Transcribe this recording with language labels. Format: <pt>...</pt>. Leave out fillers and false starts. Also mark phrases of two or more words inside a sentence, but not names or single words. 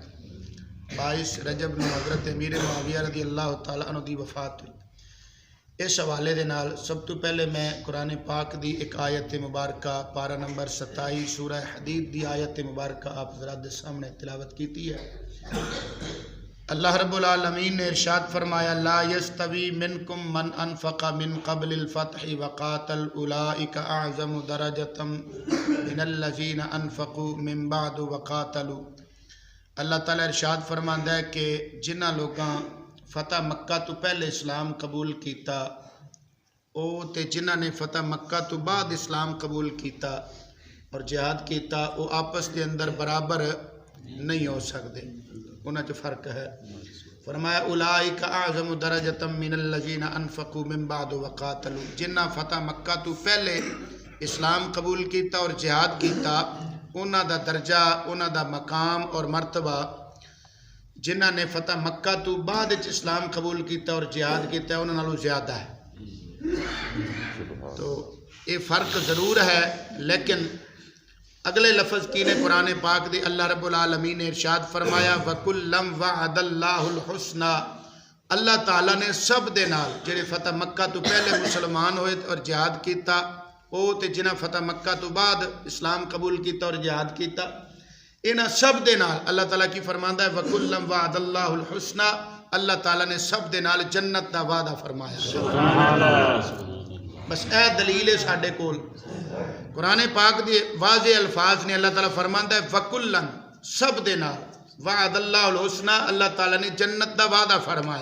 <pa>22 رجب نو حضرت امیر معاویہ</pa> <ar>رضی اللہ تعالی عنہ</ar> <pa>دی وفات ہوئی۔ اس حوالے دے نال سب تو پہلے میں قرآن پاک دی ایک آیت مبارکہ پارہ نمبر 27 سورہ حدید دی آیت مبارکہ آپ حضرات دے سامنے تلاوت کیتی ہے۔</pa> <ur>اللہ رب العالمین نے ارشاد فرمایا</ur> <ar>لا یستوی منکم من انفق من قبل الفتح وقاتل اولئک اعظم درجة من الذین انفقوا من بعد وقاتلوا۔</ar> <pa>اللہ تعالیٰ ارشاد فرماندا ہے کہ جنہ لوگاں فتح مکہ تو پہلے اسلام قبول کیتا او تے جنہ نے فتح مکہ تو بعد اسلام قبول کیتا اور جہاد کیتا</pa> <ur>او آپس کے اندر برابر نہیں ہو سکتے،</ur> <pa>انہاں چ فرق ہے۔</pa> <ar>فرمایا اولئک اعظم درجۃ من الذین انفقوا من بعد وقاتلوا،</ar> <pa>جنہ فتح مکہ تو پہلے اسلام قبول کیتا اور جہاد کیتا انہاں دا درجہ، انہاں دا مقام اور مرتبہ جنہ نے فتح مکہ تو بعد اسلام قبول کیتا اور جہاد کیتا انہاں نالوں زیادہ ہے۔</pa> <ur>تو یہ فرق ضرور ہے، لیکن</ur> <pa>اگلے لفظ کی نے قرآن پاک دی اللہ رب العالمین نے ارشاد فرمایا</pa> <ar>وَكُلًّا وَعَدَ اللَّهُ الْحُسْنَى،</ar> <pa>اللہ تعالیٰ نے سب دے نال جڑے فتح مکہ تو پہلے مسلمان ہوئے اور جہاد کیتا او تے جنہ فتح مکہ تو بعد اسلام قبول کیتا اور جہاد کیتا انہاں سب دے نال اللہ تعالیٰ کی فرماندا ہے</pa> <ar>وَكُلًّا وَعَدَ اللَّهُ الْحُسْنَى،</ar> <pa>اللہ تعالیٰ نے سب دے نال جنت دا وعدہ فرمایا۔</pa> <ar>سبحان اللہ۔</ar> <pa>بس اے دلیل ہے ساڈے کول قرآن پاک دی واضح الفاظ نے، اللہ تعالیٰ فرماندا ہے وَكُلًّا، سب دے نال</pa> <ar>وعد اللہ الحسنہ،</ar> <pa>اللہ تعالیٰ نے جنت دا وعدہ فرمایا۔</pa>